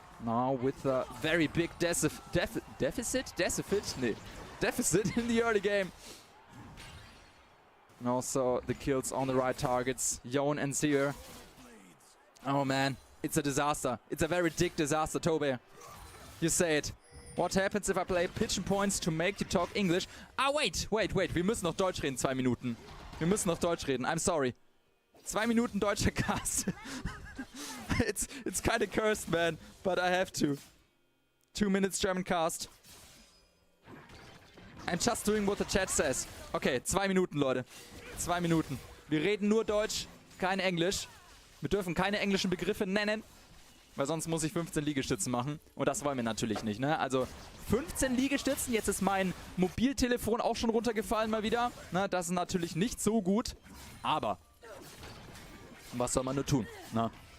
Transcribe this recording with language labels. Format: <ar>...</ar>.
<en>Now with a very big deficit in the early game. And also the kills on the right targets. Yon and Seer. Oh man, it's a disaster. It's a very big disaster, Tobe. You say it. What happens if I play pigeon points to make you talk English? Ah, wait.</en> <de>Wir müssen noch Deutsch reden, 2 Minuten. Wir müssen noch Deutsch reden.</de> <en>I'm sorry.</en> <de>2 Minuten deutscher Cast.</de> <en>It's kind of cursed, man, but I have to. 2 minutes German cast. I'm just doing what the chat says.</en> <de>Okay, 2 Minuten, Leute. 2 Minuten. Wir reden nur Deutsch, kein Englisch. Wir dürfen keine englischen Begriffe nennen, weil sonst muss ich 15 Liegestützen machen. Und das wollen wir natürlich nicht, ne? Also 15 Liegestützen. Jetzt ist mein Mobiltelefon auch schon runtergefallen mal wieder. Ne? Das ist natürlich nicht so gut. Aber was soll man nur tun, ne?</de>